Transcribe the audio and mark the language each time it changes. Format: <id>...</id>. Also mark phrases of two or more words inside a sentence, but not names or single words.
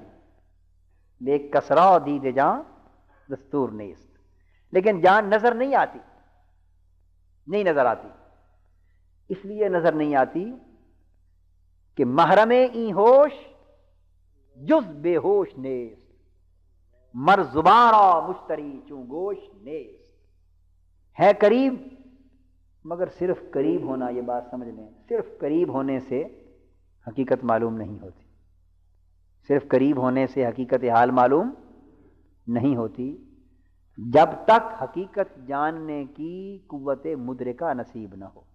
<fa>لیک کسرا دید جاں دستور نیست.</fa> <ur>لیکن جان نظر نہیں آتی، نہیں نظر آتی. اس لیے نظر نہیں آتی کہ</ur> <fa>محرم این ہوش جز بے ہوش نیست، مر زبارا مشتری چون گوش نیست.</fa> <ur>ہے قریب مگر صرف قریب ہونا، یہ بات سمجھ لیں، صرف قریب ہونے سے حقیقت معلوم نہیں ہوتی. صرف قریب ہونے سے حقیقت حال معلوم نہیں ہوتی جب تک حقیقت جاننے کی قوت مدرکہ نصیب نہ ہو.</ur>